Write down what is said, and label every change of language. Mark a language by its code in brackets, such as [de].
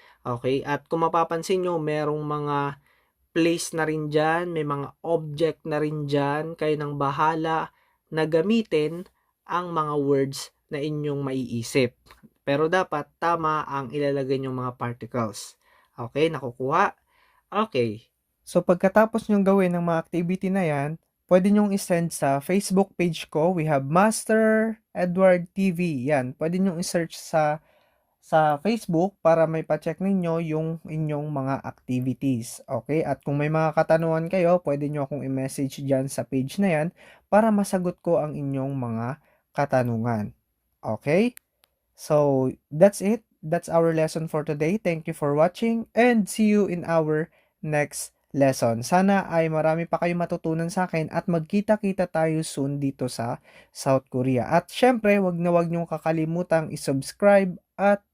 [tl] Okay, at kung mapapansin nyo, merong mga place na rin dyan, may mga object na rin dyan, kayo nang bahala na gamitin ang mga words na inyong maiisip. Pero dapat tama ang ilalagay nyong mga particles. Okay, nakukuha? Okay. So pagkatapos nyong gawin ng mga activity na yan, pwede nyong isend sa Facebook page ko. [en] We have Master Edward TV. [tl] Yan, pwede nyong isearch sa Facebook para may pa-check ninyo yung inyong mga activities. Okay? At kung may mga katanungan kayo, pwede nyo akong i-message dyan sa page na yan para masagot ko ang inyong mga katanungan. [en] Okay? So, that's it. That's our lesson for today. Thank you for watching and see you in our next lesson. [tl] Sana ay marami pa kayong matutunan sa akin at magkita-kita tayo soon dito sa South Korea. At syempre, wag na wag niyong kakalimutang i-subscribe at